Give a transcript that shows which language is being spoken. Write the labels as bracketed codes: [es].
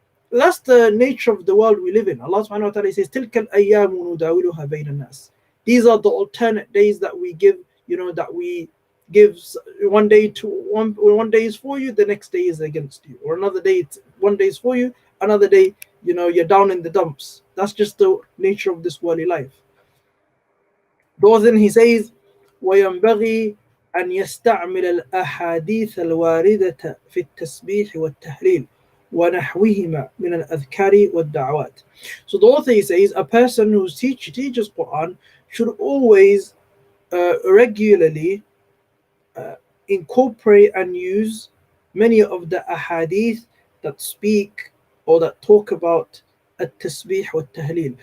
[en] That's the nature of the world we live in. Allah subhanahu wa ta'ala says, [ar] تِلْكَ الْأَيَّامُ نُدَاوِلُهَا بَيْنَ النَّاسِ. [en] These are the alternate days that we give, that we give. One day is for you, the next day is against you. Or another day, one day is for you, another day, you're down in the dumps. That's just the nature of this worldly life. Then he says, [ar] وَيَنْبَغِي أَنْ يَسْتَعْمِلَ الْأَحَادِيثَ الْوَارِدَةَ فِي التَّسْبِيحِ وَالتَّهْلِيلِ وَنَحْوِهِمَا مِنَ الْأَذْكَارِ وَالدَّعَوَاتِ. [en] So the author, he says, a person who teaches Quran should always regularly incorporate and use many of the ahadith that speak or that talk about at-tasbih wa tahleel.